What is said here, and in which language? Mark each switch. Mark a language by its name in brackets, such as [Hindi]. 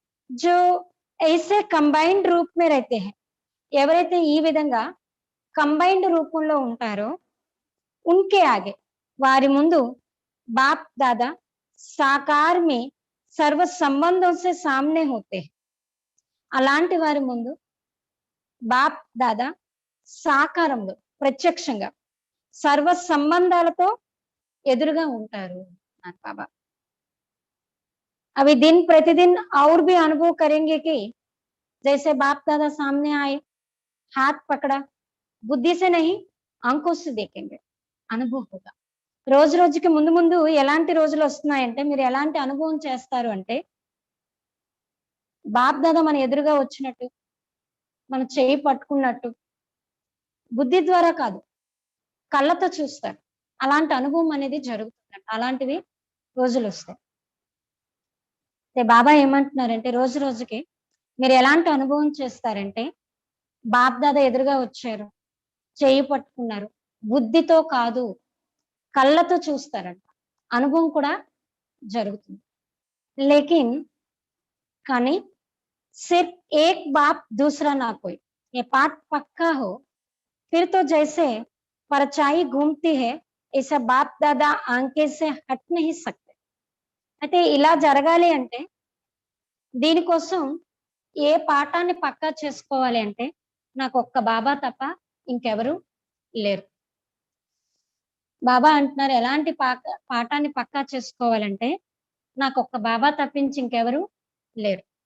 [Hindi] जो ऐसे कंबाइंड रूप में रहते हैं, [Telugu] ఎవరైతే ఈ విధంగా కంబైన్డ్ రూపంలో ఉంటారో [Hindi] उनके आगे, [Telugu] వారి ముందు బాప్ దాదా సాకార్ [Hindi] में सर्व संबंधों से सामने होते हैं. [Telugu] అలాంటి వారి ముందు బాప్ దాదా సాకారంలో ప్రత్యక్షంగా సర్వ సంబంధాలతో ఎదురుగా ఉంటారు అన్నారు బాబా. [Hindi] अभी दिन प्रतिदिन और भी अनुभव करेंगे कि जैसे बाप दादा सामने आए, हाथ पकड़ा, बुद्धि से नहीं आंखों से देखेंगे, అనుభవం होगा. [Telugu] రోజు రోజుకి ముందు ముందు ఎలాంటి రోజులు వస్తున్నాయంటే మీరు ఎలాంటి అనుభవం చేస్తారు అంటే బాప్ దాదా మన ఎదురుగా వచ్చినట్టు, మన చెయ్యి పట్టుకున్నట్టు, బుద్ధి ద్వారా కాదు, కళ్ళతో చూస్తారు. అలాంటి అనుభవం అనేది జరుగుతుందంట. అలాంటివి రోజులు వస్తాయి. బాబా ఏమంటున్నారంటే రోజు రోజుకి మీరు ఎలాంటి అనుభవం చేస్తారంటే, బాప్ దాదా ఎదురుగా వచ్చారు, చెయ్యి పట్టుకున్నారు, బుద్ధితో కాదు, కళ్ళతో చూస్తారంట. అనుభవం కూడా జరుగుతుంది. లేకిన్ కానీ [Hindi] सिर्फ एक बाप दूसरा ना कोई, ये पाठ पक्का हो, फिर तो जैसे परछाई घूमती है ऐसा बाप दादा आंखे से हट नहीं सकते. [Telugu] అయితే ఇలా జరగాలి అంటే దీనికోసం ఏ పాఠాన్ని పక్కా చేసుకోవాలి అంటే నాకు ఒక్క బాబా తప్ప ఇంకెవరు లేరు. బాబా అంటున్నారు ఎలాంటి పాఠాన్ని పక్కా చేసుకోవాలంటే నాకు ఒక్క బాబా తప్పించి ఇంకెవరు లేరు.